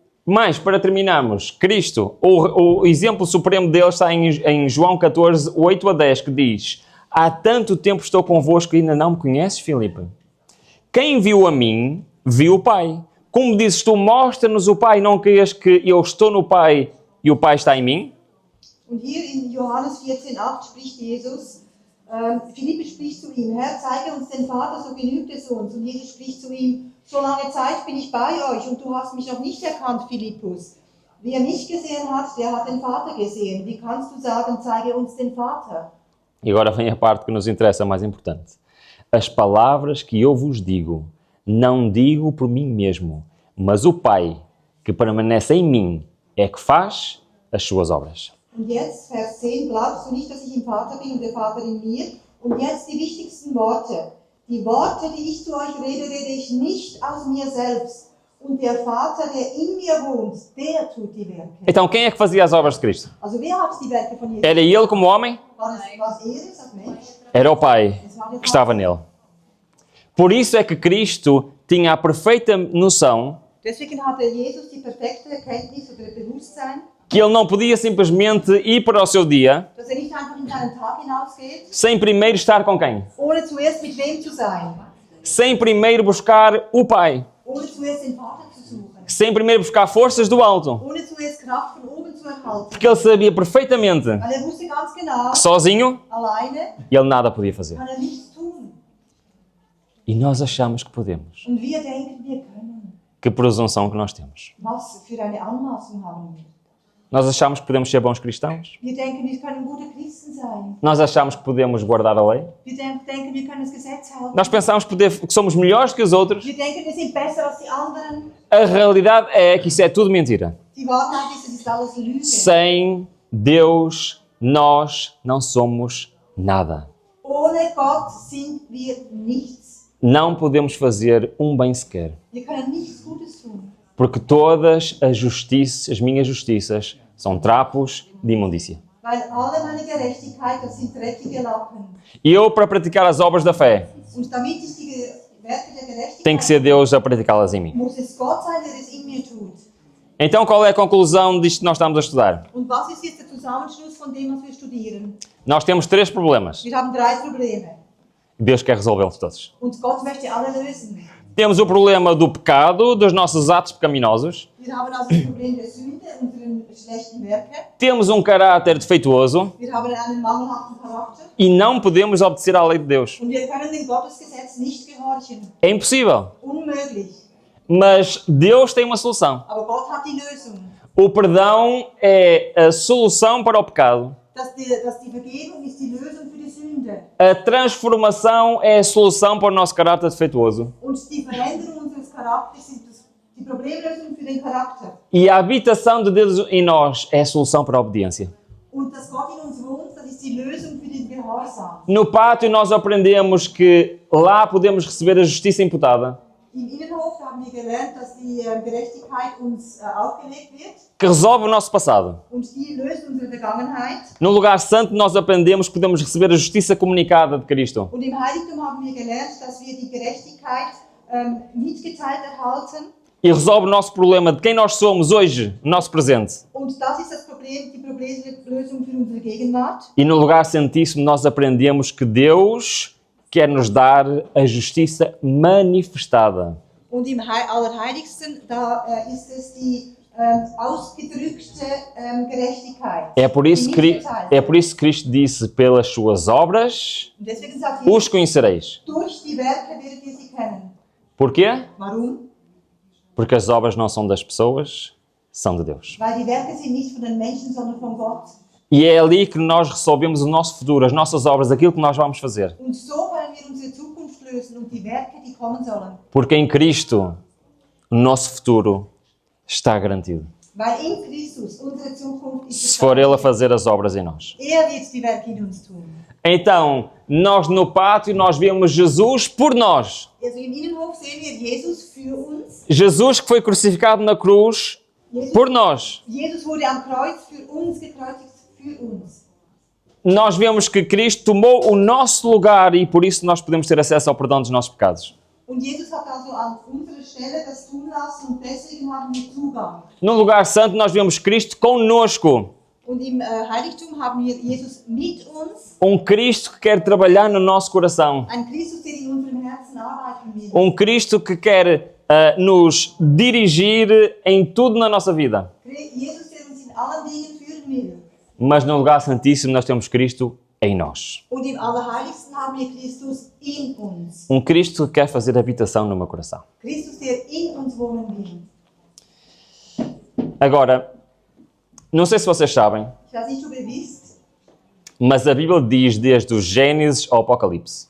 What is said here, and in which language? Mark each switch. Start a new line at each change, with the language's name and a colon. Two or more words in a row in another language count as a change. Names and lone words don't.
Portuguese: Mas, para terminarmos, Cristo, o exemplo supremo dele está em João 14, 8 a 10, que diz: há tanto tempo estou convosco e ainda não me conheces, Filipe? Quem viu a mim, viu o Pai. Como dizes tu, mostra-nos o Pai, não queiras que eu estou no Pai e o Pai está em mim?
German: Und hier in Johannes 14,8 spricht Jesus, Philippe spricht zu ihm, Herr, zeige uns den Vater, so genügt es uns. Und Jesus spricht zu ihm, so lange Zeit bin ich bei euch und du hast mich noch nicht erkannt, Philippus. Wer mich gesehen hat, der hat den Vater gesehen. Wie kannst du sagen, zeige uns den Vater?
Portuguese: E agora vem a parte que nos interessa, mais importante. As palavras que eu vos digo, não digo por mim mesmo, mas o Pai que permanece em mim é que faz as suas obras.
German: Und jetzt, Vers 10, glaubst du nicht, dass ich im Vater bin und der Vater in mir? Und jetzt die wichtigsten Worte. Die Worte, die ich zu euch rede, rede ich nicht aus mir selbst. Und der Vater, der in mir wohnt, der tut die Werke.
Portuguese: Então, quem é que fazia as obras de Cristo?
German: Also wer hat die Werke von Jesus?
Portuguese: Era ele como homem?
German: Was er als Mensch?
Portuguese: Era o Pai que estava nele. Por isso é que Cristo tinha a perfeita noção
German: Deswegen hatte Jesus die perfekte Erkenntnis oder Bewusstsein,
Portuguese: que ele não podia simplesmente ir para o seu dia
German: dass nicht einfach in seinen Tag hinausgeht,
Portuguese: sem primeiro estar com quem?
German: ohne zuerst mit wem zu sein,
Portuguese: Sem primeiro buscar o Pai.
German: ohne zuerst den Vater zu suchen,
Portuguese: Sem primeiro buscar forças do alto.
German: ohne zuerst Kraft von oben zu erhalten.
Portuguese: Porque ele sabia perfeitamente
German: Weil wusste ganz genau,
Portuguese: que sozinho
German: alleine
Portuguese: ele nada podia fazer.
German: kann nichts tun.
Portuguese: E nós achamos que podemos.
German: Und wir denken, wir können.
Portuguese: Que presunção que nós temos.
German: Was für eine Anmaßung haben wir?
Portuguese: Nós achamos que podemos ser bons cristãos.
German: Wir denken, wir können gute Christen sein.
Portuguese: Nós achamos que podemos guardar a lei.
German: Wir denken, wir können das Gesetz halten.
Portuguese: Nós pensamos que somos melhores que os outros.
German: Wir denken, wir sind besser als die anderen.
Portuguese: A realidade é que isso é tudo mentira.
German: Die Wahrheit ist, es ist alles Lüge.
Portuguese: Sem Deus, nós não somos nada.
German: Ohne Gott sind wir nichts.
Portuguese: Não podemos fazer um bem sequer.
German: Wir können nichts Gutes tun.
Portuguese: Porque todas as minhas justiças, são trapos de imundícia.
German: Weil alle meine Gerechtigkeit, das sind dreckige Lappen.
Portuguese: E eu, para praticar as obras da fé,
German: Und damit ich die Werke der Gerechtigkeit,
Portuguese: tem que ser Deus a praticá-las em mim.
German: muss es Gott sein, der es in mir tut.
Portuguese: Então, qual é a conclusão disto que nós estamos a estudar?
German: Und was ist jetzt der Zusammenschluss von dem, was wir studieren?
Portuguese: Nós temos 3 problemas.
German: Wir haben 3 Probleme.
Portuguese: Deus quer resolvê-los todos.
German: Und Gott möchte alle lösen.
Portuguese: Temos o problema do pecado, dos nossos atos pecaminosos.
German: Wir haben also das Problem der Sünde, unseren schlechten Werke.
Portuguese: Temos um caráter defeituoso
German: Wir haben einen mangelhaften Charakter.
Portuguese: e não podemos obedecer à lei de Deus.
German: Und wir können dem Gottesgesetz nicht gehorchen.
Portuguese: É impossível.
German: Unmöglich.
Portuguese: Mas Deus tem uma solução.
German: Aber Gott hat die Lösung.
Portuguese: O perdão é a solução para o pecado.
German: Dass die Vergebung ist die Lösung für die Sünde.
Portuguese: A transformação é a solução para o nosso caráter defeituoso.
German: Und die Veränderung unseres Charakters ist die Problemlösung für den Charakter.
Portuguese: E a habitação de Deus em nós é a solução para a obediência.
German: Und dass Gott in uns wohnt, das ist die Lösung für den Gehorsam.
Portuguese: No pátio nós aprendemos que lá podemos receber a justiça imputada,
German: Im Innenhof haben wir gelernt, dass die Gerechtigkeit uns aufgelegt wird
Portuguese: que resolve o nosso passado.
German: und die löst unsere Vergangenheit.
Portuguese: No lugar santo nós aprendemos que podemos receber a justiça comunicada de Cristo.
German: Und im Heiligtum haben wir gelernt, dass wir die Gerechtigkeit mitgeteilt erhalten.
Portuguese: E resolve o nosso problema de quem nós somos hoje, no nosso presente.
German: Und das ist das Problem, die Problemlösung für unsere Gegenwart.
Portuguese: E no lugar santíssimo nós aprendemos que Deus quer nos dar a justiça manifestada.
German: Und im Allerheiligsten, da ist es die ausgedrückte Gerechtigkeit.
Portuguese: É por isso
German: die
Portuguese: que
German: mitgeteilte.
Portuguese: Cristo disse, pelas suas obras
German: Und deswegen sagt
Portuguese: os
German: Jesus,
Portuguese: conhecereis.
German: durch die Werke werdet ihr sie kennen.
Portuguese: Porquê?
German: Warum?
Portuguese: Porque as obras não são das pessoas, são de Deus.
German: Weil die Werke sind nicht von den Menschen, sondern von Gott.
Portuguese: E é ali que nós resolvemos o nosso futuro, as nossas obras, aquilo que nós vamos fazer.
German: Und so können wir unsere Zukunft lösen und die Werke, die kommen sollen.
Portuguese: Porque em Cristo, o nosso futuro está garantido.
German: Weil in Christus unsere Zukunft ist
Portuguese: Se for Ele a fazer as obras em nós.
German: wird die Werke in uns tun.
Portuguese: Então, nós no pátio, nós vemos Jesus por nós.
German: Also im Innenhof sehen wir Jesus für uns.
Portuguese: Jesus que foi crucificado na cruz por nós.
German: Jesus wurde am Kreuz für uns gekreuzigt, für uns.
Portuguese: Nós vemos que Cristo tomou o nosso lugar e por isso nós podemos ter acesso ao perdão dos nossos pecados.
German: Und Jesus hat also an unserer Stelle das tun lassen und deswegen haben wir Zugang.
Portuguese: No lugar santo nós vemos Cristo conosco.
German: Und im Heiligtum haben wir Jesus mit uns,
Portuguese: Cristo que quer trabalhar no nosso coração.
German: ein Christus, der in unserem Herzen arbeiten will.
Portuguese: Cristo que quer nos dirigir em tudo na nossa vida.
German: Jesus, der uns in allen Dingen führen will.
Portuguese: Mas no lugar santíssimo nós temos Cristo em nós.
German: Und im Allerheiligsten haben wir Christus in uns.
Portuguese: Cristo que quer fazer habitação no meu coração.
German: Christus, der in uns wohnen will.
Portuguese: Agora, não sei se vocês sabem,
German: Ich weiß nicht, ob ihr wisst,
Portuguese: mas a Bíblia diz desde o Gênesis ao Apocalipse.